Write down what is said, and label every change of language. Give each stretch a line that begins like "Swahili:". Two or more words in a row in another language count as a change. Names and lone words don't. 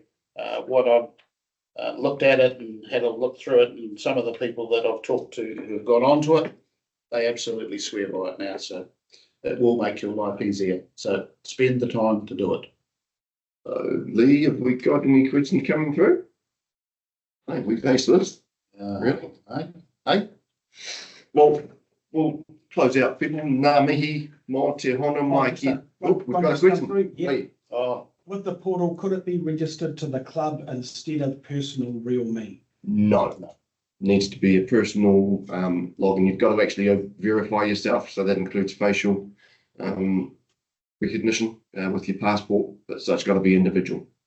English: What I've looked at it and had a look through it, and some of the people that I've talked to who have gone onto it, they absolutely swear by it now. So it will make your life easier. So spend the time to do it. Lee, have we got any questions coming through? Hey, we faced this. Really? Hey? Well, we'll close out. People,
Māori: ngā mihi, mō te hona mai ki.
English: Oh, we've got a question. Yeah. Hey. With the portal, could it be registered to the club instead of personal Realme? No. Needs to be a personal login. You've got to actually verify yourself, so that includes facial recognition with your passport, but so it's got to be individual.